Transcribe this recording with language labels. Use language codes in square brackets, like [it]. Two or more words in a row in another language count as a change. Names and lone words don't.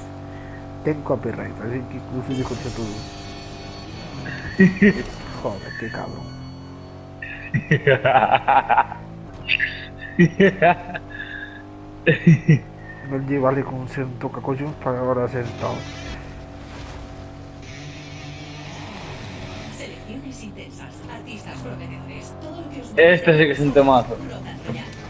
[gl] Ten copyright, así que incluso díjoche todo. Joder, que cabrón. Non lle vale con ser un tocacollóns para agora ser estado. [es] Selecciones intensas, artistas prometedores, todo lo que os Este sí que es un temazo. Rodando ya.